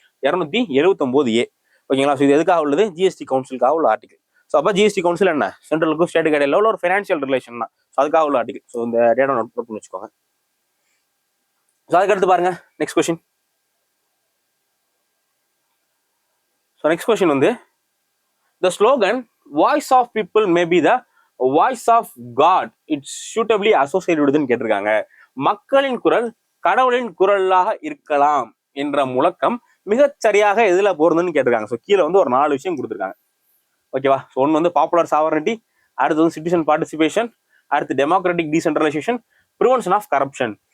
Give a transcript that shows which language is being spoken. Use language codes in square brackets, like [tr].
[ta] 279A. ஓகேங்களா? So இது எதுக்காக உள்ளது? ஜிஎஸ்டி கவுன்சிலுக்காக உள்ள ஆர்டிகல். ஸோ அப்போ ஜிஎஸ்டி கவுன்சில் என்ன, சென்ட்ரலுக்கும் ஸ்டேட்டுக்கு இடையில உள்ள ஒரு ஃபைனான்சியல் ரிலேஷன் தான். ஸோ அதுக்காக உள்ள ஆர்டிகல். ஸோ இந்த டேட்டா நோட் பண்ணி வச்சுக்கோங்க. ஸோ அதுக்கடுத்து பாருங்க next question. So next question வந்து [en] the slogan voice of people may be the voice of God, it's suitably associated with [ta] கேட்டிருக்காங்க. மக்களின் குரல் கடவுளின் குரலாக இருக்கலாம் என்ற முழக்கம் மிகச் சரியாக எதுல போறதுன்னு கேட்டிருக்காங்க. ஸோ கீழே வந்து ஒரு 4 விஷயம் கொடுத்துருக்காங்க. ஓகேவா? ஸோ ஒன்று வந்து பாப்புலர் சாவரனிட்டி, அடுத்து வந்து சிட்டிசன் பார்ட்டிசிபேஷன், அடுத்து democratic decentralisation, prevention of corruption.